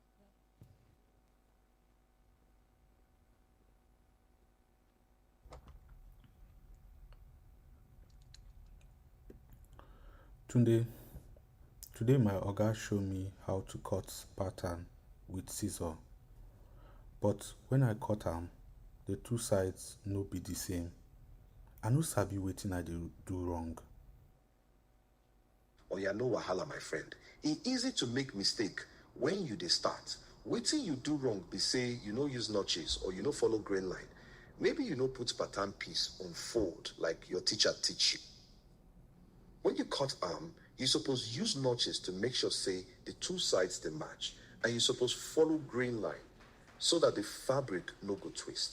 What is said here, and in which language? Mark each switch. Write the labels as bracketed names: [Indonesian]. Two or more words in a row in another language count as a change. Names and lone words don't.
[Nigerian Pidgin] Today my oga show me how to cut pattern with scissor, but when I cut am, the two sides no be the same. I no sabi wetin I dey do wrong. Oya, no wahala, my friend. E easy to make mistake when you dey start. Wetin you do wrong be say you no use notches or you no follow grain line. Maybe you no put pattern piece on fold like your teacher teach you. When you cut arm, you suppose use notches to make sure say the two sides dey match, and you suppose follow grain line so that the fabric no go twist.